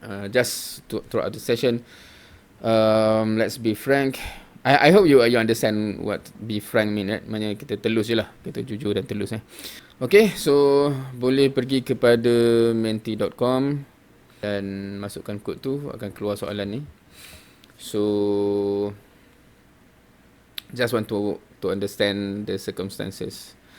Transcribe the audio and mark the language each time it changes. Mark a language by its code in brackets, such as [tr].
[en] Just throughout the session, let's be frank. I hope you understand what be frank mean, right? [ms] Maknanya kita telus je lah, kita jujur dan telus. Okay, so boleh pergi kepada menti.com dan masukkan kod tu, akan keluar soalan ni. [en] So just want to understand the circumstances.